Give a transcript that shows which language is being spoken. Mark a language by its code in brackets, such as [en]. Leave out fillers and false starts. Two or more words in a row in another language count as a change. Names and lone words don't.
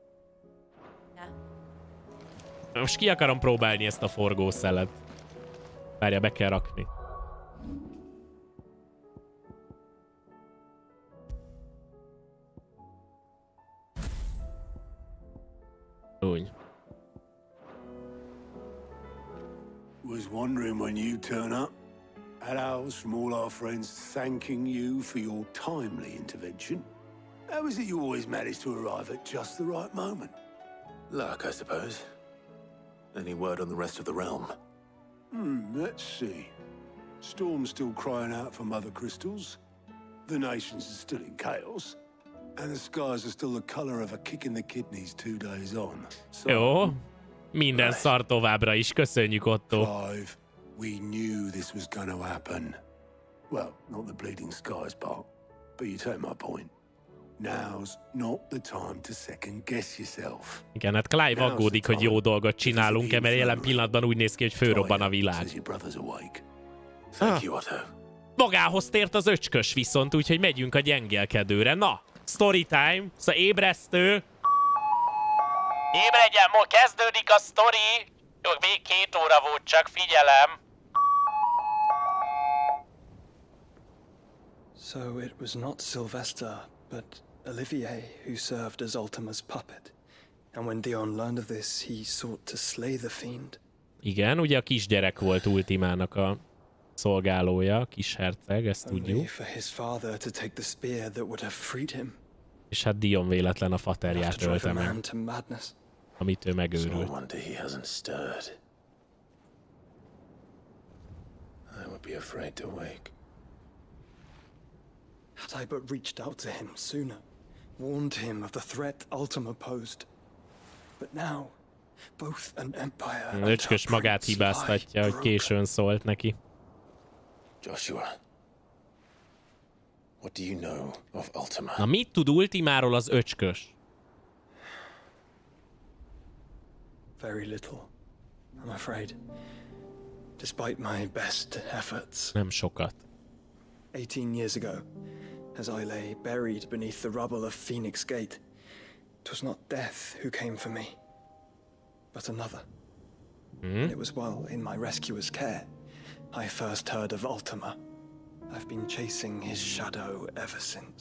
[hu] Most ki akarom próbálni ezt a forgószelet. Várja, be kell rakni. Úgy. [en] Was wondering when you turn up. Hellos from all our friends thanking you for your timely intervention. How is it you always manage to arrive at just the right moment? Luck, I suppose. Any word on the rest of the realm? Let's see. Storm's still crying out for mother crystals. The nations are still in chaos. And the skies are still the color of a kick in the kidneys 2 days on. So, [hu] jó. Minden szar továbbra is. Köszönjük, Otto. [en] Clive, we knew this was going to happen. Well, not the bleeding skies part, but you take my point. Now's not the time to second guess yourself. [hu] Igen, hát Clive aggódik, hogy jó dolgot csinálunk-e, mert jelen pillanatban úgy néz ki, hogy fölrobban a világ. Magához tért az öcskös viszont, úgyhogy megyünk a gyengélkedőre. Na, [en] story time, [hu] szóval ébresztő. Ébredjen, kezdődik a sztori. Jó, még 2 óra volt, csak figyelem. [en] So it was not Sylvester, but Olivier who served as Ultima's puppet. And when Dion learned of this, he sought to slay the fiend. [hu] Igen, ugye a kisgyerek volt Ultimának a szolgálója, kis herceg, ezt tudjuk. [en] For his father to take the spear that would have freed him. [hu] És hát Dion véletlen a faterját ölte meg, amit ő megőrült. [en] Had I but reached out to him sooner, warned him of the threat Ultima posed. But now, both an empire [hu] Öcskös magát hibáztatja, hogy későn szólt neki. [en] Joshua, what do you know of Ultima? [hu] Na, mit tud Ultimáról az öcskös? [en] Very little, I'm afraid. Despite my best efforts. [hu] Nem sokat. [en] 18 years ago, as I lay buried beneath the rubble of Phoenix Gate. It was not death who came for me, but another. And it was while in my rescuer's care I first heard of Ultima. I've been chasing his shadow ever since.